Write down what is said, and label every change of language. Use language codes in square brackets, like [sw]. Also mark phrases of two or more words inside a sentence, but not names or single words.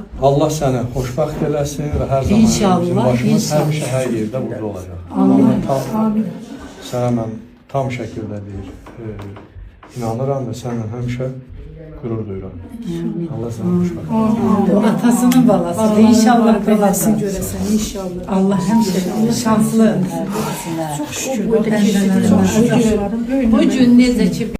[az] Allah səni xoşbəxt eləsin və hər zaman İnşallah, bizim başımız inşallah. həmişə hər yerdə burada olacaq. Amin. Amin. Sənə mən tam şəkildə deyir, inanıram və səninlə həmişə qürur duyuram. Allah səni xoşbəxt eləsin. O atasının balası. İnşallah [tr] Belasını belasını göresen inşallah. Allah hemşire şanslı. Çok şükür. Çok şükür. [az] Bu gün necə ki